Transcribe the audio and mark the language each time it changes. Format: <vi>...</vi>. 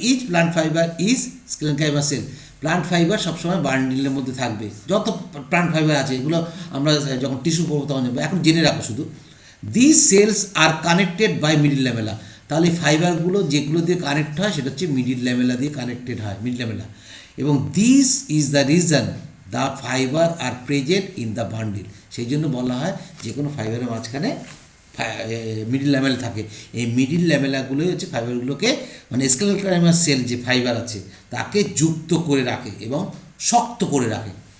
<en>Each plant fiber is sclerenchyma cell.</en> <bn>Plant fibre সবসময় বান্ডিলের মধ্যে থাকবে। যত প্লান্ট ফাইবার আছে এগুলো আমরা যখন টিস্যু পড়বো তখন জানবো, এখন জেনে রাখো শুধু।</bn> <en>These cells are connected by middle lamella.</en> <bn>তাহলে ফাইবারগুলো যেগুলো দিয়ে কানেক্ট হয় সেটা হচ্ছে মিডিল ল্যামেলা দিয়ে কানেক্টেড হয়, মিডিল ল্যামেলা।</bn> <en>এবং this is the reason the fibre are present in the bundle.</en> <bn>সেই জন্য বলা হয় যে কোনো ফাইবারের মাঝখানে মিডিল ল্যামেলা থাকে। এই মিডিল ল্যামেলাগুলোই হচ্ছে ফাইবারগুলোকে, মানে স্ক্লেরোকাইমা সেল যে ফাইবার আছে তাকে যুক্ত করে রাখে এবং শক্ত করে রাখে।</bn>